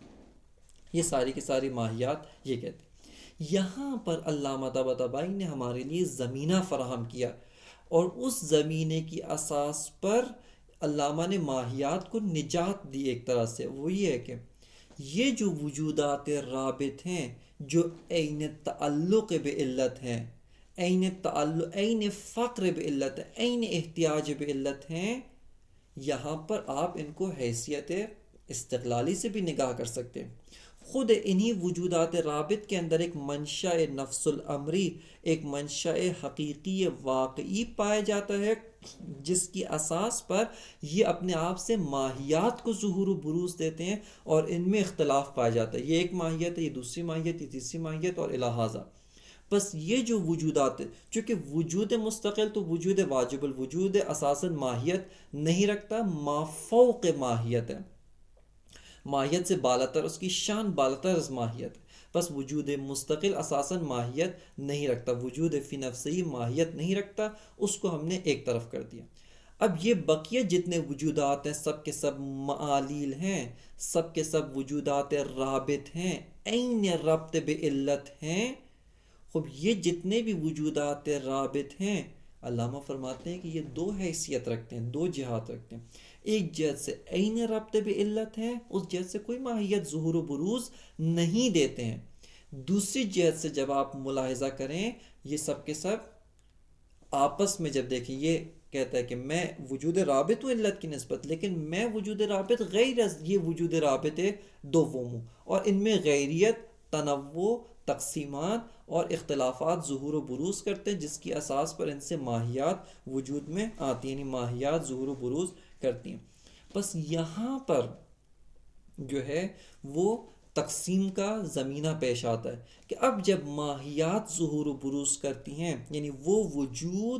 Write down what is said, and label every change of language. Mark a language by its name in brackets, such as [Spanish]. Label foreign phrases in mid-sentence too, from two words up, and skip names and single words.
[Urdu] یہ ساری کی ساری ماہیات یہ کہتے ہیں۔ یہاں پر علامہ طباطبائی نے ہمارے لیے زمینہ فراہم کیا، اور اس زمینے کی اساس پر علامہ نے ماہیات کو نجات دی ایک طرح سے۔ وہ یہ ہے کہ یہ جو وجودات رابط ہیں جو عین تعلق بعلت ہیں، عین تعلق، عین فقر بعلت، عین احتیاج بعلت ہیں، یہاں پر آپ ان کو حیثیت استقلالی سے بھی نگاہ کر سکتے ہیں۔ خود انہی وجودات رابط کے اندر ایک منشأ نفس الامری، ایک منشأ حقیقی واقعی پایا جاتا ہے، جس کی اساس پر یہ اپنے آپ سے ماہیات کو ظہور و بروز دیتے ہیں، اور ان میں اختلاف پایا جاتا ہے، یہ ایک ماہیت ہے، یہ دوسری ماہیت، یہ تیسری ماہیت اور لہٰذا بس یہ جو وجودات، چونکہ وجود مستقل تو وجود واجب الوجود ہے، اساساً ماہیت نہیں رکھتا، مافوق ماہیت ہے، ماہیت سے بالاتر، اس کی شان بالاتر از ماہیت ہے۔ بس وجود مستقل اساساً ماہیت نہیں رکھتا، وجود فی نفسی ماہیت نہیں رکھتا، اس کو ہم نے ایک طرف کر دیا۔ اب یہ بقیہ جتنے وجودات ہیں سب کے سب معالیل ہیں، سب کے سب وجودات رابط ہیں، عین ربط بعلت ہیں۔ خب یہ جتنے بھی وجودات رابط ہیں، علامہ فرماتے ہیں کہ یہ دو حیثیت رکھتے ہیں، دو جہات رکھتے ہیں۔ ایک جہت سے عین ربط بعلت ہے، اس جہت سے کوئی ماہیت ظہور و بروز نہیں دیتے ہیں۔ دوسری جہت سے جب آپ ملاحظہ کریں، یہ سب کے سب آپس میں جب دیکھیں، یہ کہتا ہے کہ میں وجود رابط ہوں علت کی نسبت، لیکن میں وجود رابط غیر از یہ وجود رابط دوم ہوں، اور ان میں غیریت، تنوع، تقسیمات اور اختلافات ظہور و بروز کرتے ہیں، جس کی اساس پر ان سے ماہیات وجود میں آتی ہیں، یعنی ماہیات ظہور و بروز کرتی ہیں۔ بس یہاں پر جو ہے وہ تقسیم کا زمینہ پیش آتا ہے کہ اب جب ماہیات ظہور و بروز کرتی ہیں، یعنی وہ وجود